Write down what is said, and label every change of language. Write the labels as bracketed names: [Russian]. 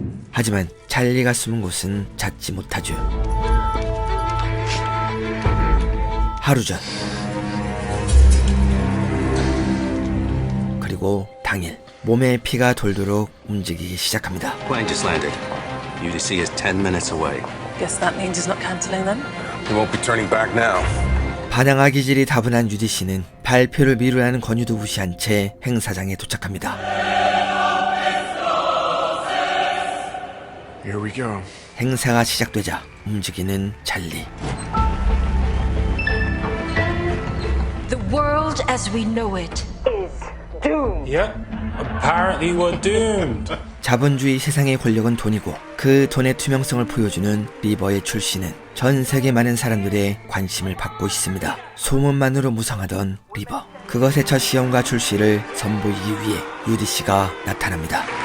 [Korean] 하지만 찰리가 숨은 곳은 찾지 못하죠. 하루 전 그리고 당일 몸에 피가 돌도록 움직이기 시작합니다. [English] Plane just landed. UDC is 10 minutes away. Guess that means he's not cancelling then. He won't be turning back now. [Korean] 반항아 기질이 다분한 유디 씨는 발표를 미루라는 권유도 무시한 채 행사장에 도착합니다. [English] Here we go. [Korean] 행사가 시작되자 움직이는 찰리. [English] The world as we know it is doomed. Yep. Apparently we're doomed. [Korean] 자본주의 세상의 권력은 돈이고 그 돈의 투명성을 보여주는 리버의 출시는 전 세계 많은 사람들의 관심을 받고 있습니다. 소문만으로 무성하던 리버. 그것의 첫 시험과 출시를 선보이기 위해 유디 씨가 나타납니다.